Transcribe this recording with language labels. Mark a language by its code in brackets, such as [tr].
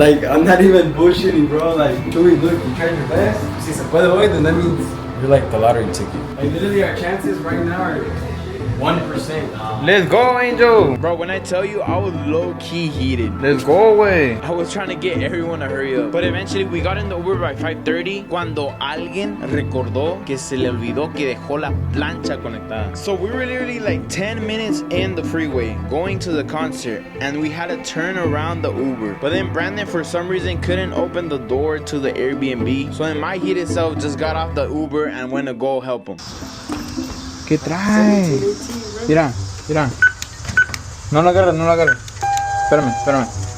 [en] Like, I'm not even bullshitting, bro. Like, Chewy, look, you tried your best. [es] Si se puede hoy, [en] then that means you're like the lottery ticket. Like, literally, our chances right now are 1%. Let's go, Angel. Bro, when I tell you, I was low-key heated. Let's go away. I was trying to get everyone to hurry up. But eventually we got in the Uber by 5:30 [es] cuando alguien recordó que se le olvidó que dejó la plancha conectada. [en] So we were literally like 10 minutes in the freeway going to the concert and we had to turn around the Uber. But then Brandon for some reason couldn't open the door to the Airbnb. So in my heated self just got off the Uber and went to go help him. [es] ¿Qué trae? Mira, mira. No lo agarres, no lo agarres. Espérame.